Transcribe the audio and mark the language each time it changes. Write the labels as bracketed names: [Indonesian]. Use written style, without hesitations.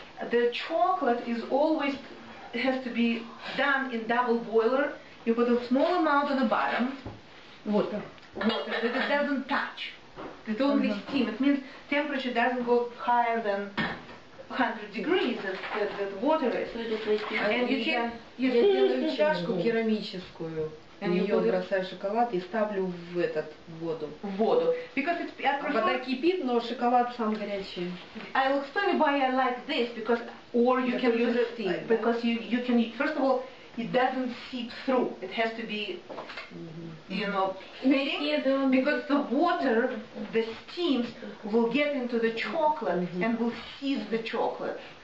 [English] The chocolate is always has to be done in double boiler. You put a small amount on the bottom, water that it doesn't touch. It only steam. It means temperature doesn't go higher than 100 degrees that water is. And you can [Russian] я делаю чашку керамическую. В нее бросаю шоколад и ставлю в воду. [English] Because [Russian] вода кипит, но шоколад сам горячий. [English] I will explain why I like this, because or you can use it because you can, first of all, it doesn't seep through. It has to be, you know, thin, because the water, the steams will get into the chocolate and will seize the chocolate.